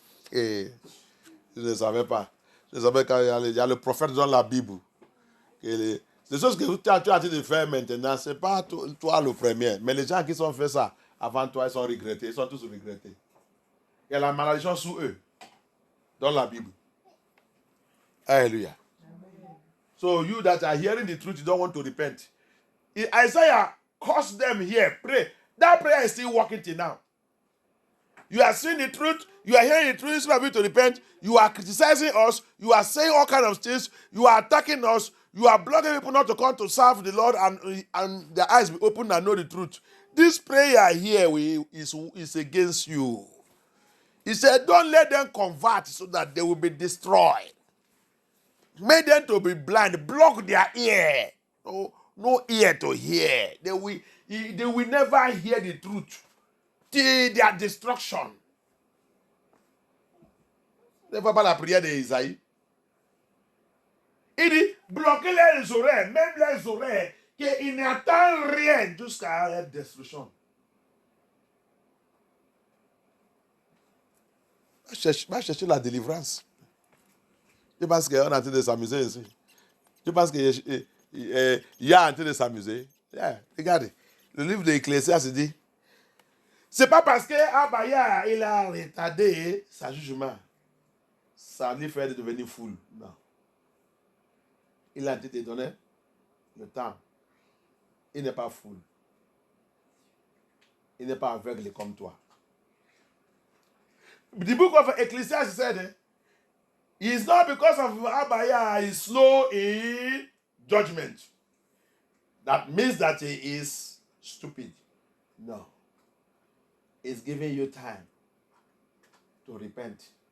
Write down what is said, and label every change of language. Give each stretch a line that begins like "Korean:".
French: Et je ne savais pas. Je savais qu'il y a le prophète dans la Bible. Les choses que tu as en train de faire maintenant, ce n'est pas toi le premier. Mais les gens qui ont fait ça avant toi, ils sont regrettés. Ils sont tous regrettés. Il y a la malédiction sous eux. Dans la Bible. Hallelujah.
English: So you that are hearing the truth, you don't want to repent. Isaiah caused them here. Pray. That prayer is still working till now. You are seeing the truth. You are hearing the truth. Instead of you to repent, you are criticizing us. You are saying all kinds of things. You are attacking us. You are blocking people not to come to serve the Lord and their eyes be open and know the truth. This prayer here is against you. He said, don't let them convert so that they will be destroyed. Make them to be blind. Block their ear. No ear to hear. They will never hear the truth till their destruction.
French: Ne vois pas la prière d'Isaïe. Il dit, bloquez les oreilles, même les oreilles, qu'ils n'entendent rien jusqu'à la destruction. Va chercher la délivrance. Tu penses qu'on est en train de s'amuser ici? Tu penses qu'il y a en train de s'amuser? Yeah, regardez. Le livre de Ecclésiaste dit, c'est pas parce que Abaya, il a retardé sa jugement, ça lui fait devenir fou. Non. Il a dit de donner le temps. Il n'est pas fou. Il n'est pas aveugle comme toi.
English: The book of Ecclesiastes said, it's not because of Abaya is slow in judgment. That means that he is stupid. No. He's giving you time to repent.